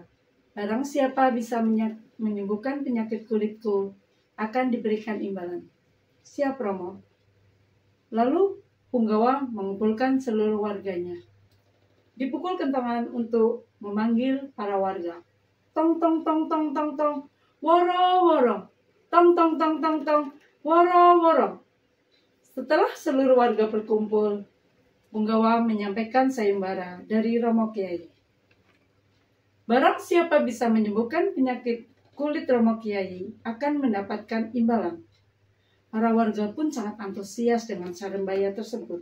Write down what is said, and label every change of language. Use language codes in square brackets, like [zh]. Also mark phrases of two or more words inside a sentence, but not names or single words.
[id] Barang siapa bisa menyembuhkan penyakit kulitku akan diberikan imbalan. Siap Romo. Lalu punggawa mengumpulkan seluruh warganya. Dipukul kentongan untuk memanggil para warga. Tong tong tong tong tong tong, woro woro. Tong tong tong tong tong, woro woro. Setelah seluruh warga berkumpul, punggawa menyampaikan sayembara dari Romo Kyai. Barang siapa bisa menyembuhkan penyakit kulit Romo Kyai akan mendapatkan imbalan. Para warga pun sangat antusias dengan sayembara tersebut.